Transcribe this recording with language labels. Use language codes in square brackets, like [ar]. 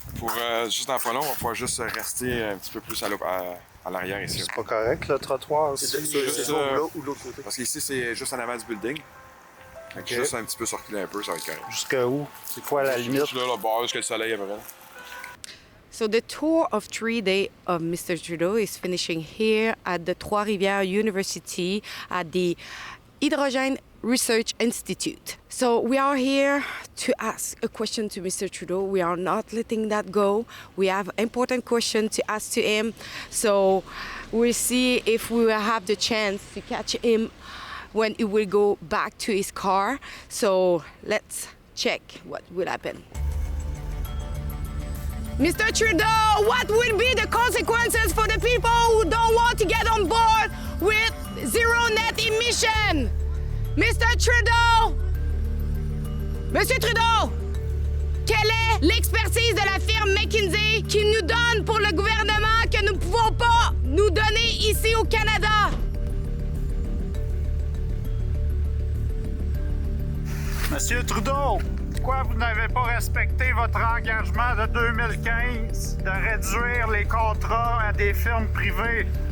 [fr] Pour juste dans pas long, on va pouvoir juste rester un petit peu plus à l'arrière ici. C'est pas correct, le trottoir. C'est juste ou l'autre côté. Parce qu'ici, c'est juste en avant du building. OK. Juste un petit peu sorti un peu, ça va être correct. Jusqu'à où? C'est quoi la limite? Là, le bord, jusqu'à le soleil est vrai. [en] So the tour of 3 days of Mr. Trudeau is finishing here at the Trois-Rivières University at the Hydrogen Research Institute. So we are here to ask a question to Mr. Trudeau. We are not letting that go. We have important question to ask to him. So we'll see if we will have the chance to catch him when he will go back to his car. So let's check what will happen. Mr. Trudeau, what will be the consequences for the people who don't want to get on board with zero net emission? Mr. Trudeau! Monsieur Trudeau! [fr] Quelle est l'expertise de la firme McKinsey qui nous donne pour le gouvernement que nous ne pouvons pas nous donner ici au Canada? Monsieur Trudeau, pourquoi vous n'avez pas respecté votre engagement de 2015 de réduire les contrats à des firmes privées?